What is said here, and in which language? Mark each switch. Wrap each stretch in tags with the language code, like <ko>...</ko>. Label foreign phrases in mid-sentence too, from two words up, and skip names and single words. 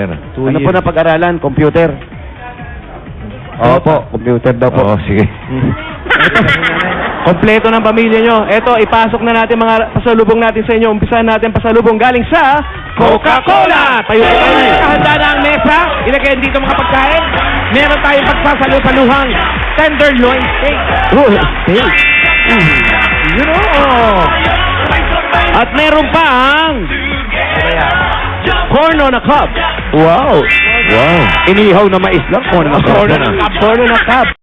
<tl>Ano po na pag-aralan? Computer. Opo, computer daw po. Oo, sige. Kompleto ng pamilya nyo. Eto, ipasok na natin mga pasalubong natin sa inyo. Umpisahan natin pasalubong galing sa Coca-Cola! Tayo po tayo. Handa na ang mesa. Ilagay dito mga pagkain. Meron tayong pagsasalu-saluhang</tl> <en>tenderloin steak.</en> <tl>Oh, steak.</tl> <en>You know.</en> <tl>At meron pang</tl> <en>corn on a cob.</en> <tl>Wow. Wow. Inihaw na mais lang.</tl> <en>Corn on a cob. Corn on a cob.</en>